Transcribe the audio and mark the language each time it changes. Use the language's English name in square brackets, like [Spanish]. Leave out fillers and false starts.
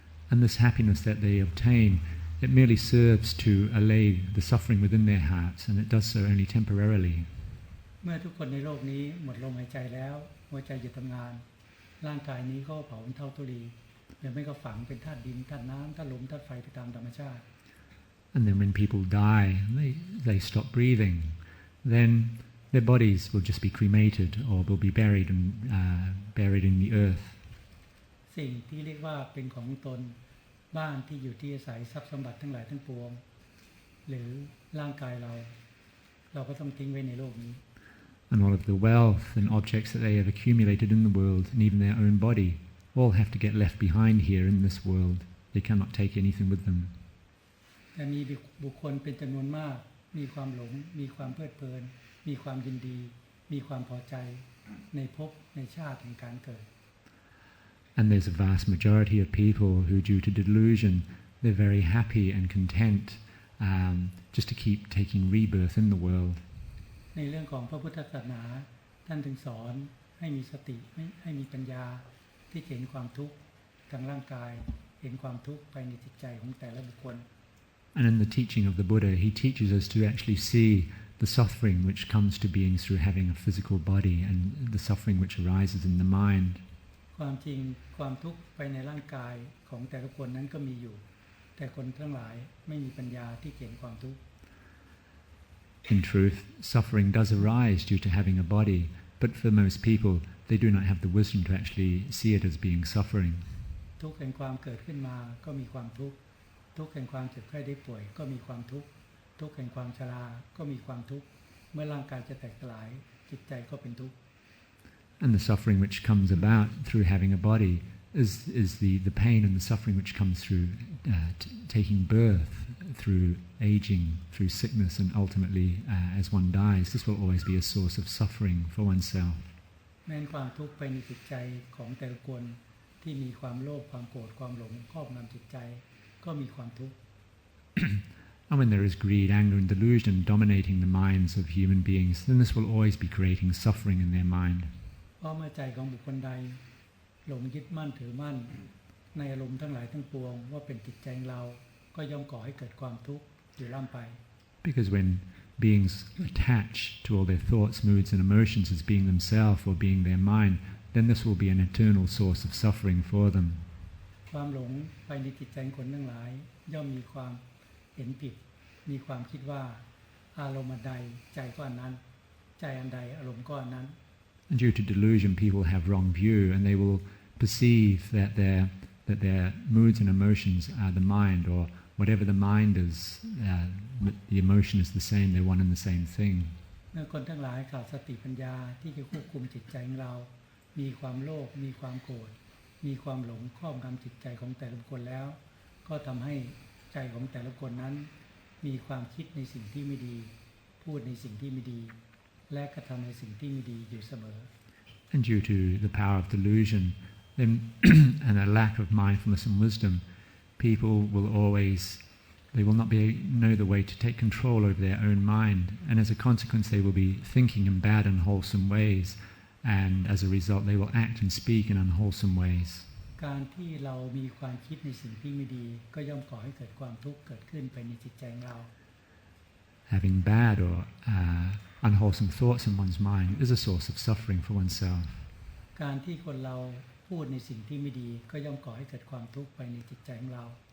[English] And this happiness that they obtain It merely serves to allay the suffering within their hearts, and it does so only temporarily. [Thai] เมื่อทุกคนในโลกนี้หมดลมหายใจแล้วหัวใจหยุดทำงานร่างกายนี้ก็เผาเป็นเท่าทุลีหรือไม่ก็ฝังเป็นธาตุดินธาตุน้ำธาตุลมธาตุไฟไปตามธรรมชาติ [English] And then when people die, they stop breathing. Then their bodies will just be cremated or will be buried in the earth. [Thai] สิ่งที่เรียกว่าเป็นของตนบ้านที่อยู่ที่อาศัยทรัพย์สมบัติทั้งหลายทั้งปวงหรือร่างกายเราก็ต้องทิ้งไว้ในโลกนี้ [English] And all of the wealth and objects that they have accumulated in the world, and even their own body, all have to get left behind here in this world. They cannot take anything with them. [Thai] แต่มีบุคคลเป็นจำนวนมากมีความหลงมีความเพลิดเพลินมีความยินดีมีความพอใจในภพในชาติแห่งการเกิด [English] And there's a vast majority of people who, due to delusion, they're very happy and content just to keep taking rebirth in the world. [Thai] ในเรื่องของพระพุทธศาสนาท่านถึงสอนให้มีสติให้มีปัญญาที่เห็นความทุกข์ทางร่างกายเห็นความทุกข์ภายในจิตใจของแต่ละบุคคล [English] And in the teaching of the Buddha, he teaches us to actually see the suffering which comes to being through having a physical body and the suffering which arises in the mind. [Thai] ความจริงความทุกข์ภายในร่างกายของแต่ละคนนั้นก็มีอยู่แต่คนทั้งหลายไม่มีปัญญาที่เห็นความทุกข์ [English] In truth, suffering does arise due to having a body, but for most people, they do not have the wisdom to actually see it as being suffering. [Thai] ทุกข์แห่งความเกิดขึ้นมาก็มีความทุกข์ทุกข์แห่งความเจ็บไข้ได้ป่วยก็มีความทุกข์ทุกข์แห่งความชราก็มีความทุกข์เมื่อร่างกายจะแตกสลายจิตใจก็เป็นทุกข์ [English] And the suffering which comes about through having a body is the pain and the suffering which comes through taking birth, through aging, through sickness, and ultimately as one dies. This will always be a source of suffering for oneself. [Thai] แม้ความทุกข์ภายในจิตใจของแต่ละคนที่มีความโลภความโกรธความหลงครอบงำจิตใจก็มีความทุกข์ [English] And when there is greed, anger, and delusion dominating the minds of human beings, then this will always be creating suffering in their mind. [Thai] เพราะเมื่อใจของบุคคลใดหลงยึดมั่นถือมั่นในอารมณ์ทั้งหลายทั้งปวงว่าเป็นจิตใจเราก็ย่อมก่อให้เกิดความทุกข์อยู่ล่ำไป [English] Because when beings attach to all their thoughts, moods, and emotions as being themselves or being their mind, then this will be an eternal source of suffering for them. [Thai] ความหลงภายในจิตใจคนทั้งหลายย่อมมีความเห็นผิดมีความคิดว่าอารมณ์ใดใจก็อันนั้นใจอันใดอารมณ์ก็อันนั้น [English] And due to delusion, people have wrong view, and they will perceive that their moods and emotions are the mind, or whatever the mind is, the emotion is the same. They're one and the same thing. [Thai] เมื่อคนทั้งหลายขาดสติปัญญาที่จะควบคุมจิตใจของเรามีความโลภมีความโกรธมีความหลงครอบงำจิตใจของแต่ละคนแล้วก็ทำให้ใจของแต่ละคนนั้นมีความคิดในสิ่งที่ไม่ดีพูดในสิ่งที่ไม่ดีและกระทำในสิ่งที่ไม่ดีอยู่เสมอ [English] And due to the power of delusion then and a lack of mindfulness and wisdom, people will not know the way to take control over their own mind, and as a consequence they will be thinking in bad and unwholesome ways, and as a result they will act and speak in unwholesome ways. [Thai] การที่เรามีความคิดในสิ่งที่ไม่ดีก็ย่อมก่อให้เกิดความทุกข์เกิดขึ้นภายในจิตใจของเรา [English] Having bad or unwholesome thoughts in one's mind is a source of suffering for oneself. [Thai] การที่คนเราพูดในสิ่งที่ไม่ดีก็ย่อมก่อให้เกิดความทุกข์ภายในจิตใจของเรา